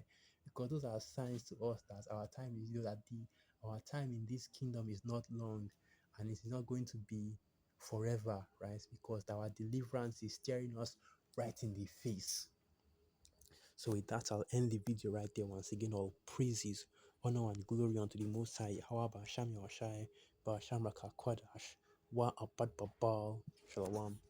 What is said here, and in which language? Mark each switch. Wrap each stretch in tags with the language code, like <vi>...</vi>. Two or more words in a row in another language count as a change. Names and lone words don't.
<en>Because those are signs to us that our time is, our time in this kingdom is not long, and it is not going to be forever, right? Because our deliverance is staring us right in the face. So with that, I'll end the video right there. Once again, all praises, honor, and glory unto the Most High. However,</en> <he>Sham Yahshai, Ba Shamraka Kwadash, Wa Abad Babal, Shalom.</he>